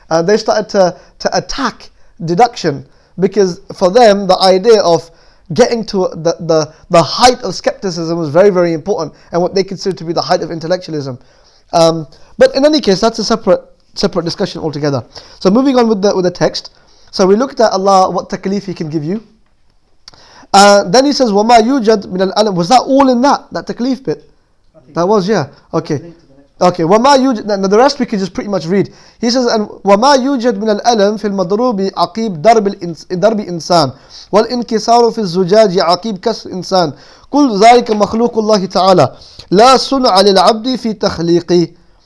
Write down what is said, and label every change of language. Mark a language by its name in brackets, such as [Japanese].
[English] They started to attack deduction, because for them, the idea of getting to the height of skepticism was very, very important, and what they considered to be the height of intellectualism. But in any case, that's a separate discussion altogether. So moving on with the text. So we looked at Allah, what taklif He can give you. Then He says, [Arabic] وَمَا يُوجَدْ مِنَ الْأَلَمِ. [English] Was that all in that taklif bit? That was, yeah. Okay. Okay. [Arabic] وَمَا يُوجَدْ. [English] Now the rest we can just pretty much read. He says, and [Arabic] وَمَا يُوجَدْ مِنَ الْأَلَمِ فِي الْمَضْرُوبِ عَقِيبْ ضَرْبِ إِنسان وَالْإِنْكِسَارُ فِي الزُّجَاجِ عَقِيبْ كَسْرِ إِنسان كُلُّ ذَلِكَ مَخْلُوقُ اللَّهِ تَعَالَى لَا صُنْعَ لِلْعَبْدِ فِي تَخْلِيقِهِ.